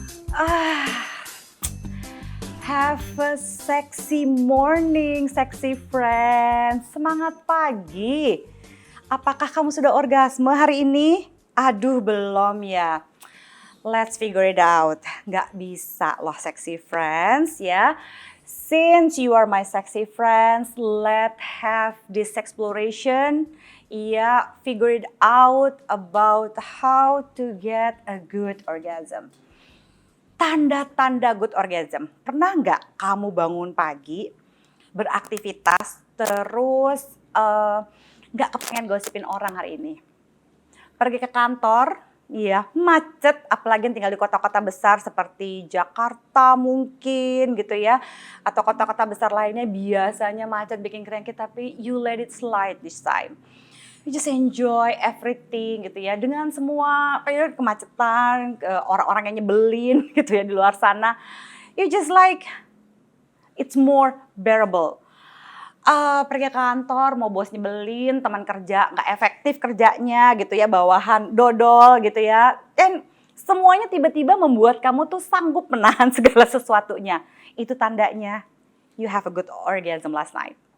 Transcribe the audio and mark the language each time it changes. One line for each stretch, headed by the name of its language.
English: Ah, have a sexy morning, sexy friends.
Indonesian: Semangat pagi. Apakah kamu sudah orgasme hari ini? Aduh, belum ya.
English: Let's figure it out.
Indonesian: Nggak bisa loh,
English: sexy friends
Indonesian: ya.
English: Since you are my sexy friends, let's have this exploration. Yeah, figure it out about how to get a good orgasm.
Indonesian: Tanda-tanda
English: good orgasm.
Indonesian: Pernah nggak kamu bangun pagi, beraktivitas, terus nggak kepengen gosipin orang hari ini? Pergi ke kantor, iya macet, apalagi yang tinggal di kota-kota besar seperti Jakarta mungkin gitu ya. Atau kota-kota besar lainnya biasanya macet bikin cranky, tapi
English: you let it slide this time. You just enjoy everything
Indonesian: gitu ya, dengan semua kemacetan, orang-orang yang nyebelin gitu ya di luar sana.
English: You just like it's more bearable.
Indonesian: Pergi ke kantor, mau bos nyebelin, teman kerja nggak efektif kerjanya gitu ya, bawahan dodol gitu ya. Dan semuanya tiba-tiba membuat kamu tuh sanggup menahan segala sesuatunya. Itu tandanya
English: you have a good orgasm last night.